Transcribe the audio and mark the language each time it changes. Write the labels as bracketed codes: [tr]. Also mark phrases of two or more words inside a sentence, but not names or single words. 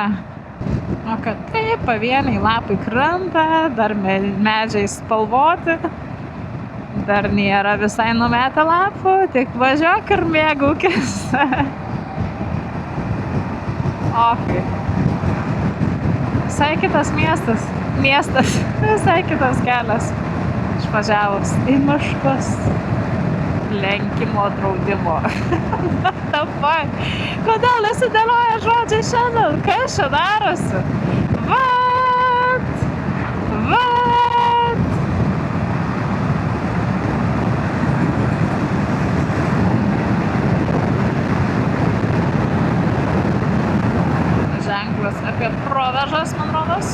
[lt] O kad taip, pavieniai lapai krenta, dar medžiai spalvoti, dar nėra visai numetę lapų, tik važiuok ir mėgaukis. [en] Okay. [lt] Visai kitas miestas, visai kitas kelias. Išvažiavus į miškus, lenkimo draudimo. [en] What the fuck? [lt] Kodėl nesidėlioja žodžiai šiandien? Kas čia darosi? What? Ženklas apie provežas, man rodos.